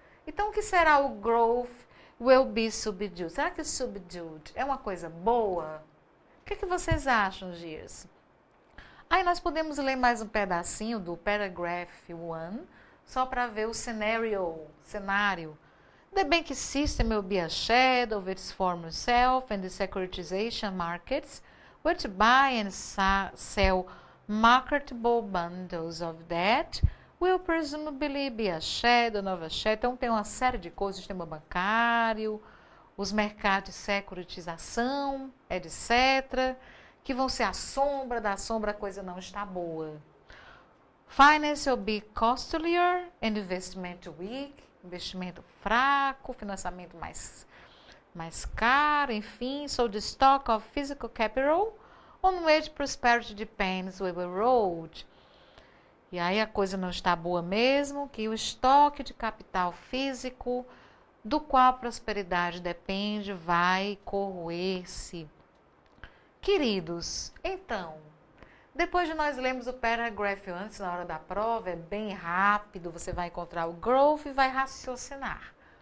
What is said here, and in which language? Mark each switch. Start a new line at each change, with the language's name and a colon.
Portuguese: Então, o que será o
English: growth will be subdued?
Portuguese: Será que subdued é uma coisa boa? O que vocês acham, Gias? Aí nós podemos ler mais um pedacinho do paragraph 1, só para ver o cenário.
English: The banking system will be a shadow of its former self and the securitization markets, which buy and sell marketable bundles of debt, will presumably be a shadow of a shadow.
Portuguese: Então tem uma série de coisas, o sistema bancário, os mercados de securitização, etc., que vão ser a sombra da sombra, a coisa não está boa.
English: Finance will be costlier and investment weak,
Portuguese: investimento fraco, financiamento mais caro, enfim.
English: So the stock of physical capital on which prosperity depends will erode.
Portuguese: E aí a coisa não está boa mesmo, que o estoque de capital físico do qual a prosperidade depende vai corroer-se. Queridos, então, depois de nós lermos o parágrafo antes, na hora da prova, é bem rápido, você vai encontrar o growth e vai raciocinar.